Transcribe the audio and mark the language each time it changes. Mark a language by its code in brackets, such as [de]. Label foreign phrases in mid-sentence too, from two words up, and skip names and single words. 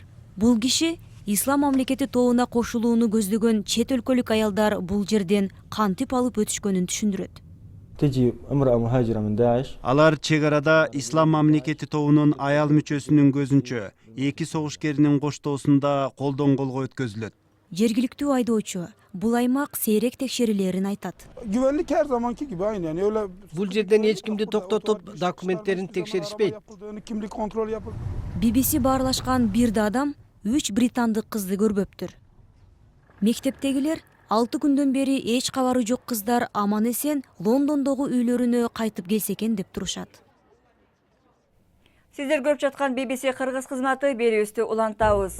[ky] Бул киши Ислам мамлекети тобуна кошулууну көздөгөн чет өлкөлүк аялдар бул жерден кантип алып өтүшкөнүн түшүндүрөт. Алар чек арада Ислам мамлекети тобунун аял мүчөсүнүн көзүнчө эки согушкеринин коштоосунда колдон колго өткөзүлөт. Жергиликтүү айдоочу бул аймак сейрек текшерилерин айтат. [tr] Güvenlik her zamanki gibi aynı yani öyle. [ky] Бул жерден эч кимди токтотуп, документтерин текшеришпейт. [tr] Kimlik kontrol yapıldı. [ky] BBC баарлашкан бир да адам 3 британдык кызды көрбөптүр. Мектептегилер 6 күндөн бери эч кабары жок кыздар аман эсен Лондондогу үйлөрүнө кайтып келсе экен деп турушат. Сиздер көрүп жаткан BBC кыргыз кызматы берүүбүздү улантабыз.